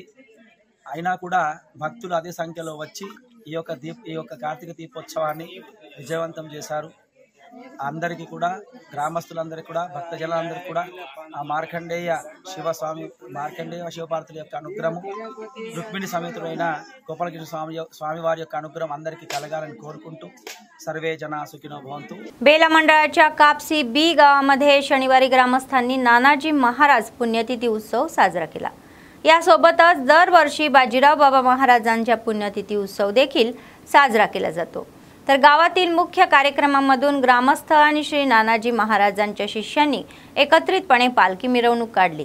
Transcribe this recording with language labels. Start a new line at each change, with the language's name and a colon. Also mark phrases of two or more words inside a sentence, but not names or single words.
Telugu: అయినా కూడా భక్తులు అదే సంఖ్యలో వచ్చి ఈ యొక్క కార్తీక దీపోత్సవాన్ని విజయవంతం చేశారు. అందరికీ కూడా, గ్రామస్తులందరికీ కూడా, భక్తజనులందరికీ కూడా ఆ మార్కండేయ శివపార్వతుల యొక్క అనుగ్రహము, రుక్మిణి సమేతుడైన గోపాలకృష్ణ స్వామివారి యొక్క అనుగ్రహం అందరికీ कलगाలని కోరుకుంటూ
Sanskrit: सर्वे जना सुखिनो भवन्तु.
Marathi: बेला मंडळाच्या कापसी बी गावामध्ये शनिवारी ग्रामस्थांनी नानाजी महाराज पुण्यतिथी उत्सव साजरा केला. यासोबतच दरवर्षी बाजीराव बाबा महाराजांच्या पुण्यतिथी उत्सव देखील साजरा केला जातो. तर गावातील मुख्य कार्यक्रमांमधून ग्रामस्थ आणि श्री नानाजी महाराजांच्या शिष्यांनी एकत्रितपणे पालखी मिरवणूक काढली.